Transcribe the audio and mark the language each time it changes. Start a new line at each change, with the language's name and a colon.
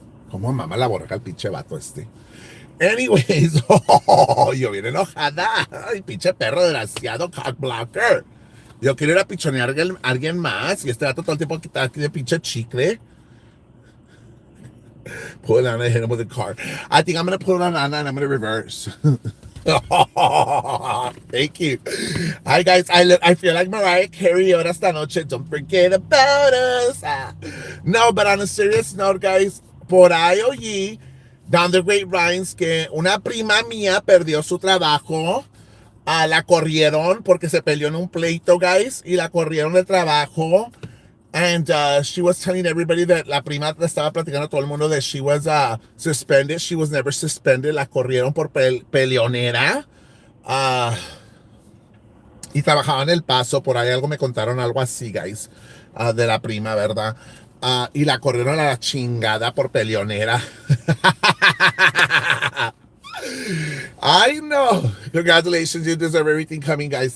Spanish: Como mamá la borraca el pinche vato este.
English: Anyways,
Spanish: yo bien enojada. Ay, pinche perro desgraciado,
English: cock blocker.
Spanish: Yo quiero ir a pichonear a alguien más. Y este vato todo el tiempo está aquí de pinche chicle.
English: Pull it on and hit him with the car. I think I'm going to pull it on and I'm going to reverse. Thank you. Hi, guys. I feel like Mariah Carey
Spanish: ahora esta noche.
English: Don't forget about us. No, but on a serious note, guys,
Spanish: por ahí oí
English: down the grapevines
Spanish: que una prima mía perdió su trabajo. La corrieron porque se peleó en un pleito, guys, y la corrieron del trabajo.
English: And she was telling everybody that
Spanish: la prima estaba platicando a todo el mundo
English: that she was suspended. She was never suspended.
Spanish: La corrieron por peleonera. Y trabajaba en El Paso. Por ahí algo me contaron, algo así, guys, de la prima, ¿verdad? Y la corrieron a la chingada por peleonera.
English: I know. Congratulations, you deserve everything coming, guys.